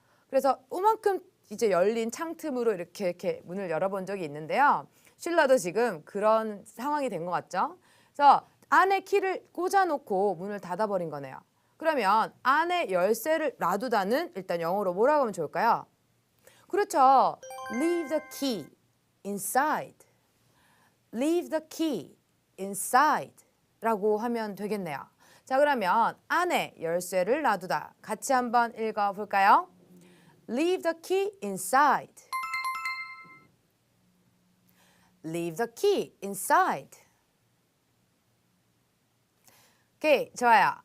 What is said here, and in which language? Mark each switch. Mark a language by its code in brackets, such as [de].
[ko] 그래서 요만큼 이제 열린 창틈으로 이렇게 문을 열어본 적이 있는데요. 쉴라도 지금 그런 상황이 된 것 같죠? 그래서 안에 키를 꽂아놓고 문을 닫아버린 거네요. 그러면 안에 열쇠를 놔두다는 일단 영어로 뭐라고 하면 좋을까요? 그렇죠. [en] Leave the key inside. Leave the key inside [ko] 라고 하면 되겠네요. 자, 그러면 안에 열쇠를 놔두다. 같이 한번 읽어볼까요? [en] Leave the key inside. Leave the key inside. [ko] 오케이, 좋아요.